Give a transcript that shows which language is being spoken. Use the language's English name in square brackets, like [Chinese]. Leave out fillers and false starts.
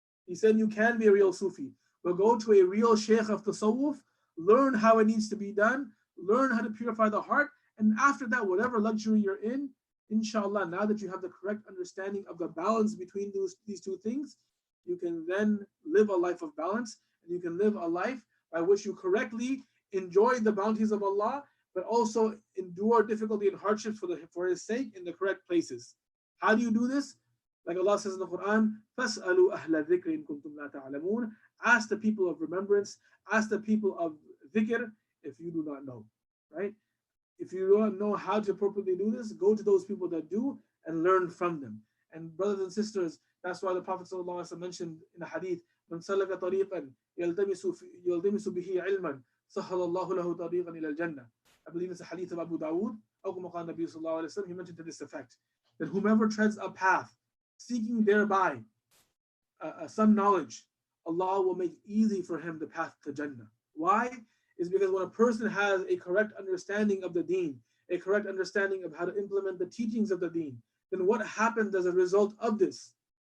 [English] He said you can be a real Sufi, but go to a real sheikh of tasawwuf, learn how it needs to be done, learn how to purify the heart, and after that, whatever luxury you're in, inshallah, now that you have the correct understanding of the balance between these two things, you can then live a life of balance, and you can live a life by which you correctly enjoy the bounties of Allah, but also endure difficulty and hardships for His sake in the correct places. How do you do this? Like Allah says in the Quran, [Arabic] فَاسْأَلُوا أَهْلَ الذِّكْرِ إِن كُنتُمْ لَا تَعْلَمُونَ. [English] Ask the people of remembrance, ask the people of dhikr if you do not know, right? If you don't know how to appropriately do this, go to those people that do and learn from them. And brothers and sisters, that's why the Prophet ﷺ mentioned in a hadith, [Arabic] مَنْ سَلَكَ طَرِيقًا يَلْتَمِسُ بِهِ عِلْمًا سَهَّلَ اللَّهُ لَهُ طَرِيقًا إِلَى الْجَنَّةِ. [English] I believe it's a hadith of Abu Dawood. He mentioned to this effect, that whomever treads a path seeking thereby some knowledge, Allah will make easy for him the path to Jannah. Why? Is because when a person has a correct understanding of the deen, a correct understanding of how to implement the teachings of the deen, then what happens as a result of this?